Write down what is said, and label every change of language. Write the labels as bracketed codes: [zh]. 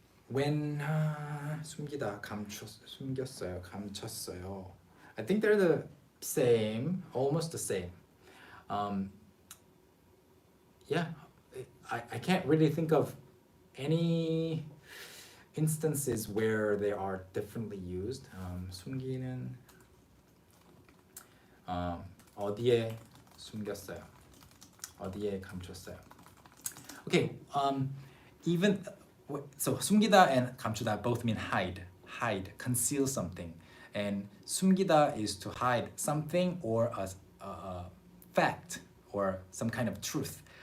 [ko] When 숨기다, 숨겼어요, 감췄어요. [en] I think they're the same, almost the same. Yeah, I can't really think of any instances where they are differently used. [ko] 숨기는 어디에 숨겼어요? 어디에 감췄어요? [en] Okay, even so 숨기다 and 감추다 both mean hide, conceal something. And 숨기다 is to hide something or a fact or some kind of truth.